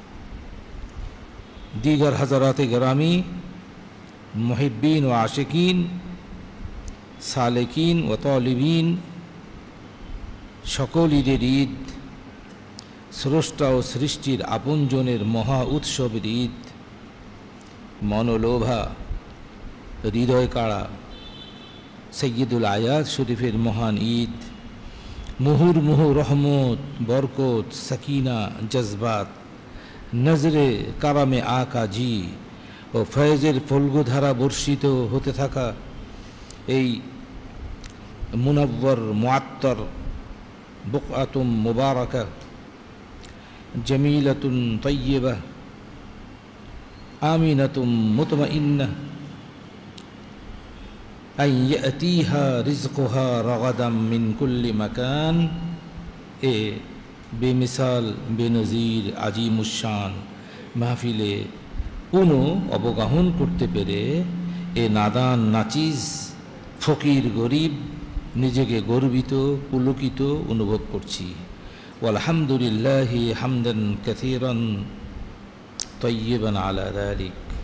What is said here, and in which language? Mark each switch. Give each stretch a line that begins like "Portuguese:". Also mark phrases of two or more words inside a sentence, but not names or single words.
Urdu: دیگر حضرات گرامی محبین و عاشقین سالکین و طالبین
Bangla: সকলীদের ঈদ স্রষ্টা ও সৃষ্টির আপনজনের মহা উৎসবের ঈদ মনোলোভা হৃদয় কাড়া সাইয়্যেদুল আয়াত শরীফের মহান ঈদ মুহুর্মুহু রহমত বরকত সকিনা জযবাত নজরে কারামে আকাজী আর ফয়েজের ফল্গুধারা বর্ষিত হতে থাকা এই
Arabic: منور معطر بقعة مباركة جميلة طيبة آمنة مطمئنة أن يأتيها رزقها رغدا من كل
Bangla: মাকানে বেমিসাল বেনজির আজিমুশশান মহফিলে পুনঃ অবগাহন করতে পেরে এ নাদান নাচিজ ফকির গরিব নিজেকে গর্বিত পুলকিত অনুভব করছি
Arabic: والحمد لله حمدا كثيرا طيبا على ذلك.